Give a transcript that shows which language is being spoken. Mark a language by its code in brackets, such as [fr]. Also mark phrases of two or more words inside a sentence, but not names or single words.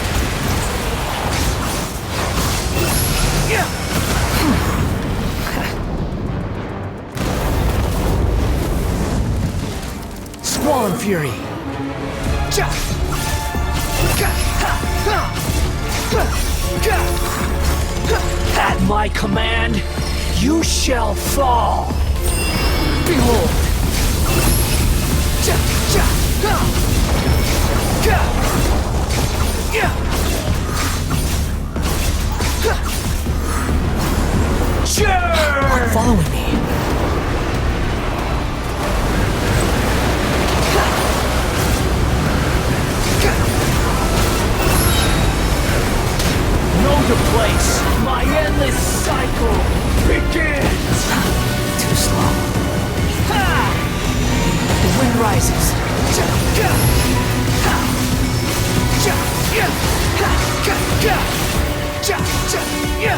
[en] Swan Fury! That my command, you shall fall. Behold. Ja, ja, ha. Ga. Ya. Ha. Sure. Following me. Know the place. My endless cycle begins. Too slow. Ha! The wind rises. Ja, ga. Ha! Ja, ya. Ha, ga, ga. Ja, ja, ya.